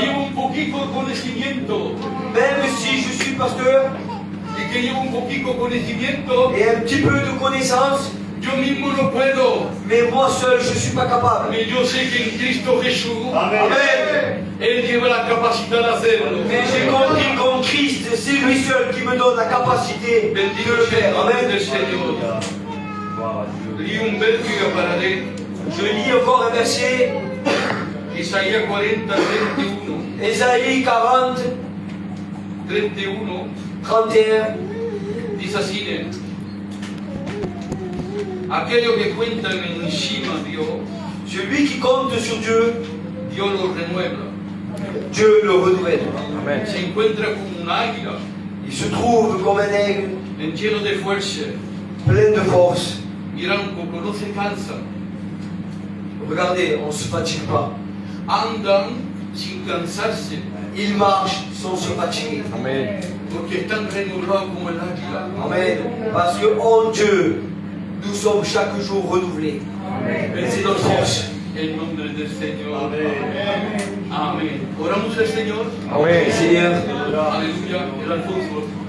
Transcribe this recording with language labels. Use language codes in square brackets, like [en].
[es] llevo un poquito de conocimiento [fr] Même si je suis pasteur [es] y que llevo un poquito de conocimiento, [fr] et un petit peu de connaissance, [es] yo mismo no puedo. [fr] mais moi seul, je ne suis pas capable. Mais [es] yo sé que en Cristo Jesús, Amen. Él lleva la capacidad de hacerlo. [fr] Mais j'ai compris qu'en Christ, c'est lui seul qui me donne la capacité de [es] Bendito [fr] le [es] sea el [fr] faire. [es] nombre Amen. del Señor. Leí un verso y pararé. [fr] Je lis encore un verset, [es] Isaías 40, 31. [fr] Ésaïe 40, 31 31. [es] dice así: aquello que cuentan encima Dios, [fr] Celui qui compte sur Dieu, [es] Dios lo renueva. [fr] Dieu le renouvelle. Amen. [es] Se encuentra como un águila, [fr] Il se trouve comme un aigle, [es] en lleno de fuerza. [fr] plein de force. [es] Mira, un poco no se cansa. [fr] Regardez, on ne se fatigue pas. [es] Andan sin cansarse, [fr] Ils marchent sans se fatiguer. Amen. [es] porque están renovados como el águila. Amen. [fr] Parce que en Dieu, nous sommes chaque jour renouvelés. C'est notre force. [es] En nombre del Señor. Amén. Oramos al Señor. Amen. [fr] Seigneur, [es] Aleluya. El Alfonso.